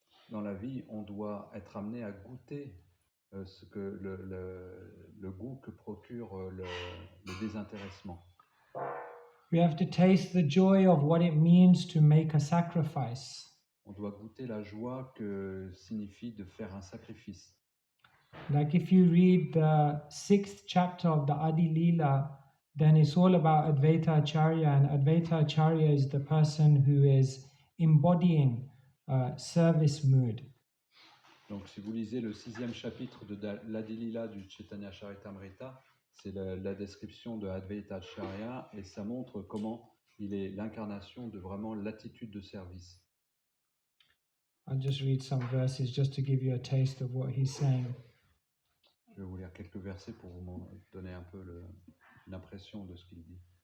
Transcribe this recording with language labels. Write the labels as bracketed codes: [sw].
[fr] Dans la vie, on doit être amené à goûter ce que le goût que procure le désintéressement. [en] We have to taste the joy of what it means to make a sacrifice. [fr] On doit goûter la joie que signifie de faire un sacrifice. [en] Like if you read the 6th chapter of the Adi Leela, then it's all about Advaita Acharya, and Advaita Acharya is the person who is embodying service mood. [fr] Donc si vous lisez le 6e chapitre de l'Adi Leela du Chaitanya Charitamrita, c'est la description de Advaita Acharya et ça montre comment il est l'incarnation de vraiment l'attitude de service. [en] I'll just read some verses just to give you a taste of what he's saying. [fr] Je vais vous lire quelques versets pour vous donner un peu l'impression de ce qu'il dit.